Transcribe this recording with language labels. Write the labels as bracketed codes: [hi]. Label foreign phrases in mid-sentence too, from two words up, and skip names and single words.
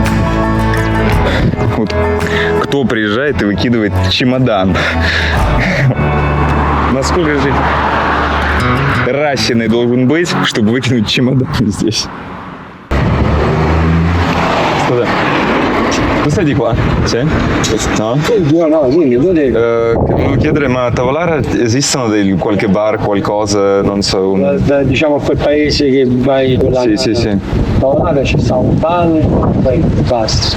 [ru] Вот кто приезжает и выкидывает чемодан? Насколько же расиной должен быть, чтобы выкинуть чемодан здесь? Что-то. [it] Questa è di qua? Sì? No? No, dimmi, dove... Volevo chiedere, ma a Tavolara esistono qualche bar, qualcosa, non so... Diciamo quel paese che vai... Sì. Tavolata ci sta un bar, poi basta.